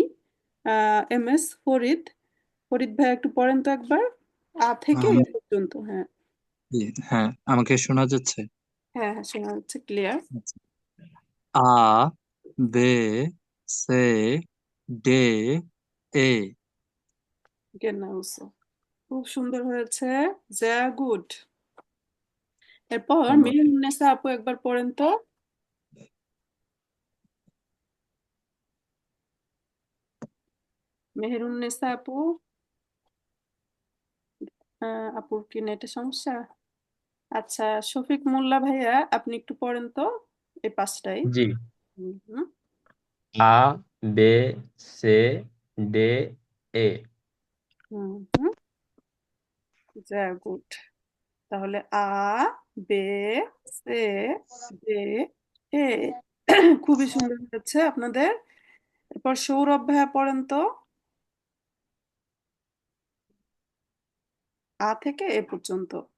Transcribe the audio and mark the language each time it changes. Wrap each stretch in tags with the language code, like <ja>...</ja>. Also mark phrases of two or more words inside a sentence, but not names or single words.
<bn>এম এস ফরিদ, ফরিদ ভাই একটু পড়েন তো একবার, থেকে এ আমি পর্যন্ত। হ্যাঁ, হ্যাঁ, আমাকে শোনা যাচ্ছে? হ্যাঁ, হ্যাঁ, শোনা যাচ্ছে ক্লিয়ার।</bn> <de>আচ্ছা। A B C D E. genau so.</de> <bn>খুব সুন্দর হয়েছে।</bn> <de>sehr gut.</de> <bn>এরপর ধন্যবাদ। মেহেরুন্নেসা আপু একবার পড়েন তো। মেহেরুন্নেসা আপু, আপুর কি নেটে সমস্যা? আচ্ছা, শফিক মোল্লা ভাইয়া আপনি একটু পড়েন তো এই পাঁচটাই। জি। হুম হুম</bn> <de>A B C D E.</de> <bn>হুম হুম,</bn> <en>very good.</en> <de>তাহলে A B C D E.</de> <bn>খুবই সুন্দর হয়েছে আপনাদের। এরপর সৌরভ ভাইয়া পড়েন তো আ থেকে এ পর্যন্ত।</bn>